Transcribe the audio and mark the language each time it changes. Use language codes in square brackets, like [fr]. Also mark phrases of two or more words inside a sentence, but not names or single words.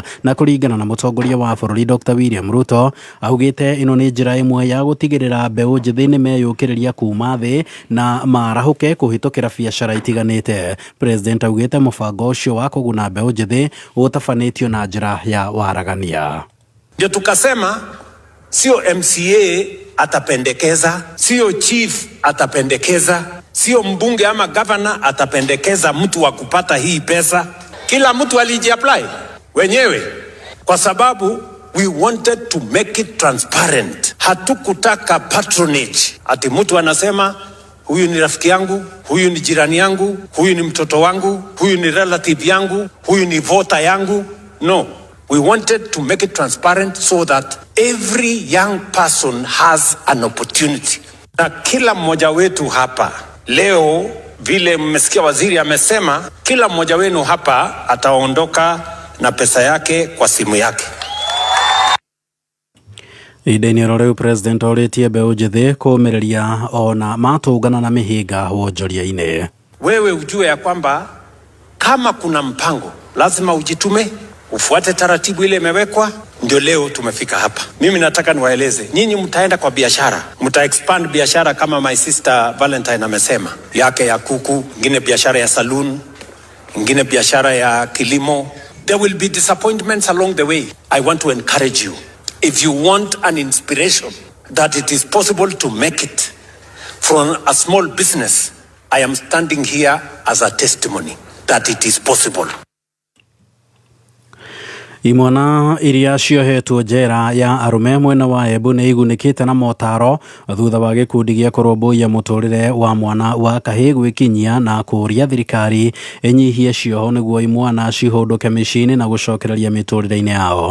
[ki] Na kũringana na mũtongoria wa bũrũri Dr. William Ruto, augĩte ĩno nĩ njĩra ĩmwe ya gũtigĩrĩra mbeũ njĩthĩ nĩ meyũkĩrĩria kuma thĩ na marahũke kũhĩtũkĩra biacara itiganĩte. President augĩte mũbango ũcio wa kũguna mbeũ njĩthĩ ũtabanĩtio na njĩra ya waragania. [sw] Ndio tukasema sio MCA atapendekeza, sio chief atapendekeza, sio mbunge ama governor atapendekeza mtu wa kupata hii pesa. Kila mtu alijiapply wenyewe kwa sababu [en] we wanted to make it transparent. [sw] Hatukutaka patronage. Ati mtu anasema huyu ni rafiki yangu, huyu ni jirani yangu, huyu ni mtoto wangu, huyu ni relative yangu, huyu ni voter yangu. [en] No. We wanted to make it transparent so that every young person has an opportunity. [sw] Na kila mmoja wetu hapa leo, vile mmesikia waziri amesema, kila mmoja wenu hapa ataondoka na pesa yake kwa simu yake. [ki] Ihinda-inĩ rĩu President orĩtie mbeũ njĩthĩ kũũmĩrĩria ona matũngana na mĩhĩnga wonjoria-inĩ. [sw] Wewe ujue ya kwamba kama kuna mpango lazima ujitume, ufuate taratibu ile imewekwa. Ndio leo tumefika hapa. Mimi nataka niwaeleze nyinyi, mtaenda kwa biashara, mta expand biashara kama [en] my sister [sw] Valentine amesema yake ya kuku, ingine biashara ya saloon, ingine biashara ya kilimo. [en] There will be disappointments along the way. I want to encourage you. If you want an inspiration that it is possible to make it from a small business, I am standing here as a testimony that it is possible. [ki] Imwana iria ciohetwo njera ya arume mwena wa Embu nĩ igunĩkĩte na motaro thutha wa gĩkundi gĩa kũrũmbũiya mũtũrĩre wa mwana wa kahĩĩ gwĩkinyia na kũria thirikari ĩnyihie cioho nĩguo imwana cihũndũke mĩciĩ-inĩ na gũcokereria mĩtũrĩre-inĩ yao.